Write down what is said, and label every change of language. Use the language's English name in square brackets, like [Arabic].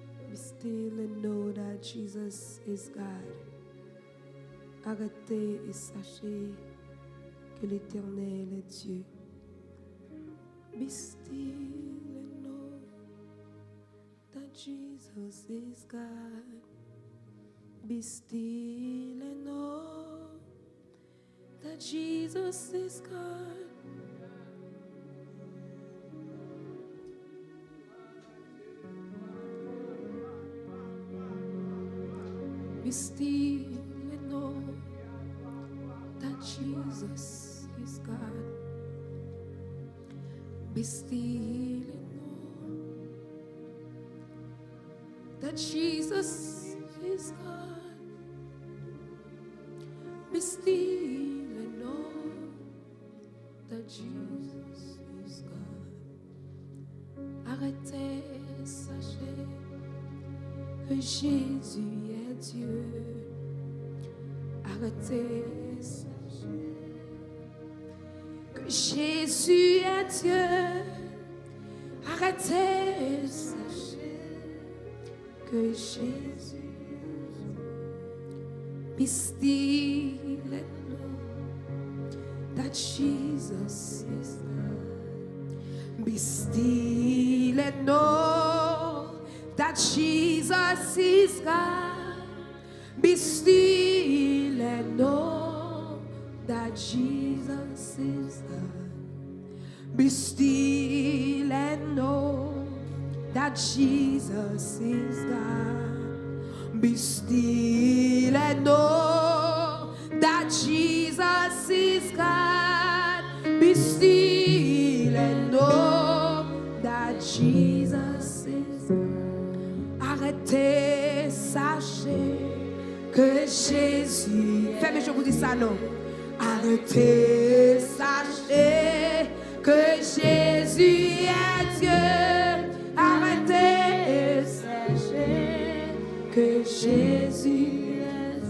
[English] Be still and know that Jesus is God. [French] Arrêtez et sachez que l'Éternel est Dieu. [English] Be still and know that Jesus is God. Be still and know that Jesus is God. Be still and know that Jesus is God. Be still and know that Jesus is God. Be still and know that Jesus is God. [French] Arrêtez, sachez que Jésus est Dieu. Arrêtez, sachez que Jésus est Dieu. Arrêtez, sachez que Jésus. [English] Be still and know that Jesus is God. Be still and know that Jesus is God. Be still and know that Jesus is God. Be still and know that Jesus is God. Be still and know that Jesus is God. Be still and know that Jesus is God. [French] Arrêtez, sachez que Jésus. Faites je vous dis ça non. Arrêtez, sachez que Jésus est Dieu. Arrêtez, sachez que Jésus est Dieu.